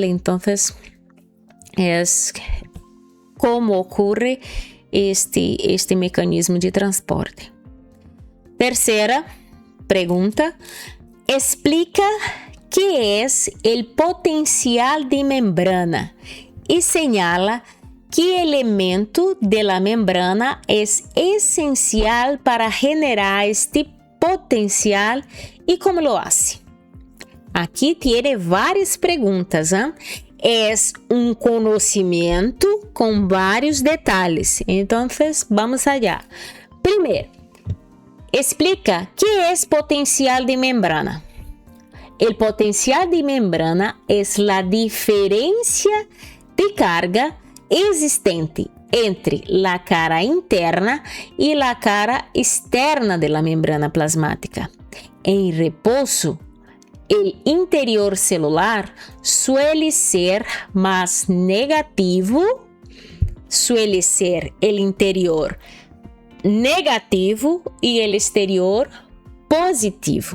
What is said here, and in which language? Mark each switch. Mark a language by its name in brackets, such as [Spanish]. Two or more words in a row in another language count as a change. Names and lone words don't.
[Portuguese] Então, é como ocorre este mecanismo de transporte. Terceira pergunta: explica que é o potencial de membrana e [Spanish] señala que elemento de la membrana [Portuguese] é essencial para [Spanish] generar este potencial [Portuguese] e [Spanish] como lo hace. [Portuguese] Aqui tem várias perguntas, é um conhecimento com vários detalhes. Então, vamos allá. Primeiro, explica que é potencial de membrana. O potencial de membrana é a diferença de carga existente [Spanish] entre la cara interna y la cara externa de la membrana plasmática. En reposo, el interior celular suele ser más negativo, suele ser el interior negativo y el exterior positivo.